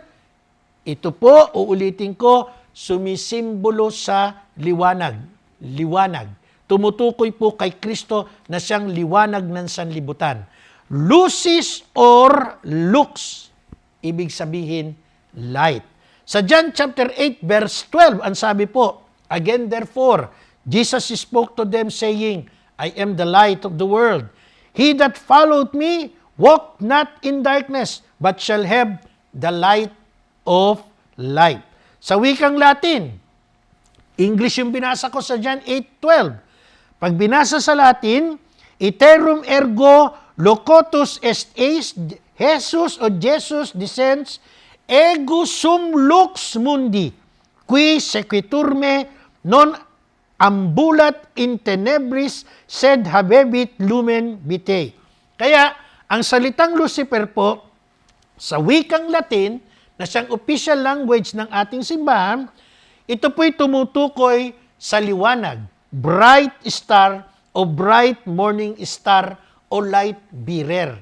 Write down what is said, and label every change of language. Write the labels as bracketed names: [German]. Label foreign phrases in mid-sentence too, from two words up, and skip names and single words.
[Filipino] Ito po, uulitin ko, sumisimbolo sa liwanag. Liwanag. Tumutukoy po kay Kristo na siyang liwanag ng sanlibutan. Lucis or lux, ibig sabihin, light. Sa John chapter 8, verse 12, ang sabi po, [English] again therefore, Jesus spoke to them saying, I am the light of the world. He that followed me walk not in darkness, but shall have the light of light. [Filipino] Sa wikang Latin, English yung binasa ko sa John 8:12. Pag binasa sa Latin, [Latin] iterum ergo locutus est Jesus o Jesus descends ego sum lux mundi, qui sequiturme non ambulat in tenebris sed habebit lumen vitae. [Filipino] Kaya, ang salitang Lucifer po, sa wikang Latin, na siyang [English] official language [Filipino] ng ating simbahan, ito po'y tumutukoy sa liwanag, [English] bright star [Filipino] o [English] bright morning star [Filipino] o [English] light bearer.